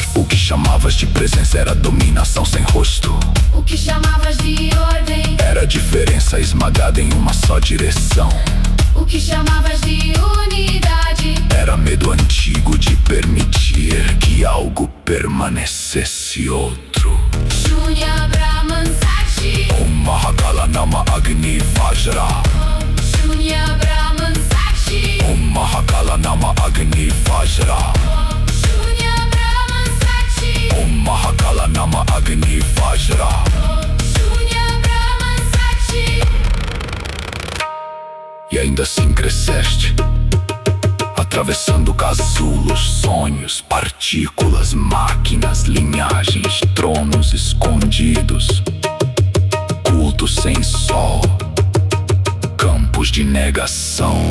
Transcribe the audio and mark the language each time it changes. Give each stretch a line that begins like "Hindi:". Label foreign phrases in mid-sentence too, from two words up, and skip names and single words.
Portuguese: O que chamavas de presença era dominação sem rosto. O que chamavas de ordem Era diferença esmagada em uma só direção. o que chamavas de unidade. Era medo antigo de permitir que algo permanecesse outro.
Sanskrit: Shunya Brahman Sakshi. Mahakala Nama Agni Vajra. Shunya Brahman Sakshi. Mahakala Nama Agni Vajra. Shunya Brahman Sakshi. Mahakala Nama Agni Vajra. Shunya Brahman Sakshi.
Portuguese: E ainda assim cresceste, atravessando casulos, sonhos, partículas, máquinas, linhagens, tronos escondidos, cultos sem sol, campos de negação.